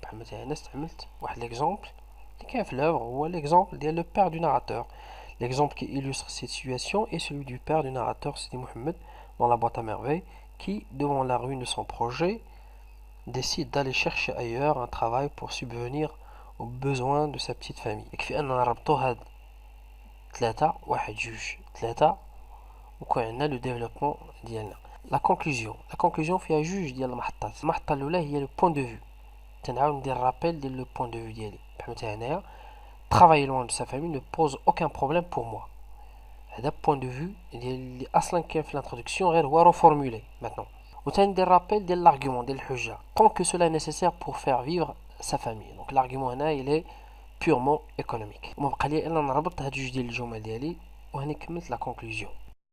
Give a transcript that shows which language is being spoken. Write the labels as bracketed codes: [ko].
[ar] بحال مثلا انا استعملت واحد ليكزومبل اللي كاين في لوفر هو ليكزومبل ديال لو بير دو ناراتور. [fr] L'exemple qui illustre cette situation est celui du père du narrateur Sidi Mohamed dans La Boîte à Merveilles qui, devant la ruine de son projet, décide d'aller chercher ailleurs un travail pour subvenir aux besoins de sa petite famille. [ar] يكفي أننا نربطو هاد ثلاثة واحد جوج ثلاثة وكون عندنا لو ديفلوبمون ديالنا. لا كونكلوزيون فيها جوج ديال المحطات. المحطة الأولى هي لو بوين دو فيو، تنعاود ندير رابيل ديال لو بوين دو فيو ديالي. بحال مثلا هنايا [fr] travailler loin de sa famille ne pose aucun problème pour moi. [ar] هذا point de vue اللي اصلا كاين في l'introduction غير هو [fr] reformulé maintenant. [ar] وثاني ندير رابيل ديال l'argument ديال الحجه [fr] tant que cela est nécessaire pour faire vivre sa famille. [ar] donc l'argument هنا [fr] il est purement économique. [ar] وما بقى لي الا نربط هاد جوج ديال الجمل ديالي وهني كملت لا conclusion.